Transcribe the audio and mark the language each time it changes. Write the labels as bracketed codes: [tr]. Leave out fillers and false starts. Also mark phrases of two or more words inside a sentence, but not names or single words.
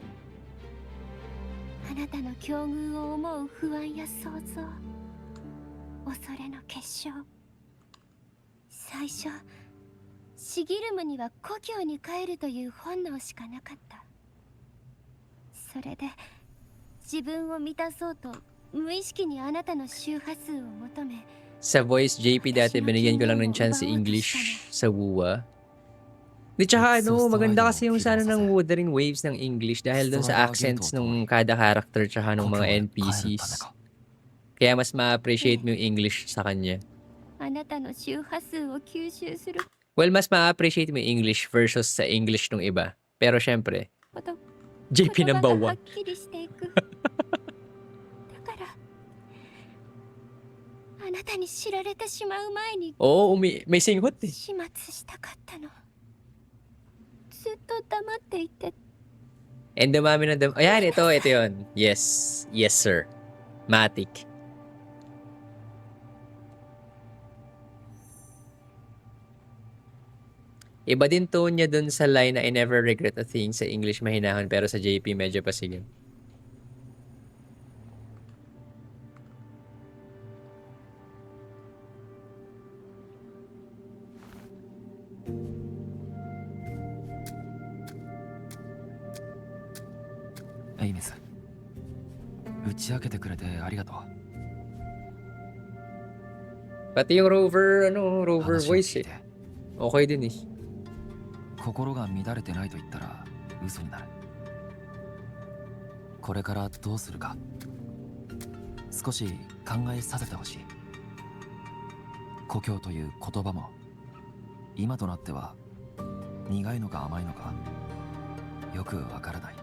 [ja] あなたの境遇を思う不安や想像、恐れの結晶。最初シギルムには故郷に帰るという本能しかなかった。それで自分を満たそうと無意識にあなたの周波数を求め。 [tl] Sa [en] voice JP [tl] dati binigyan ko lang ng chance sa English sa WUA. Di tsaka maganda kasi yung sana ng Wuthering Waves ng English dahil dun sa accents ng kada character tsaka ng mga NPCs. Kaya mas ma-appreciate mo yung English sa kanya. [ja] あなたの周波数を吸収する [tl] Well, mas ma-appreciate mo yung [en] English versus [tl] sa English ng iba. Pero syempre, [ja] こと [en] JP [ja] 言葉が [en] number [ja] は [en] one. [ja] っきりしていく。だからあなたに知られてしまう前に [tl] Oo, may singhot eh. [ja] 始末したかったの。ずっと黙っていて。 [tl] And dumami na Ayan, ito yun. [en] Yes. Yes, sir. [tl] Matic. Iba din tone niya dun sa line na [en] I never regret a thing. [tl] Sa English mahinahon pero sa JP medyo pasigan. [ja] AEMEATH 打ち明けてくれてありがとう。 [tl] Pati yung Rover voice eh. Okay din eh. [ja] 心が乱れてないと言ったら嘘になる。これからどうするか少し考えさせてほしい。故郷という言葉も今となっては苦いのか甘いのかよくわからない。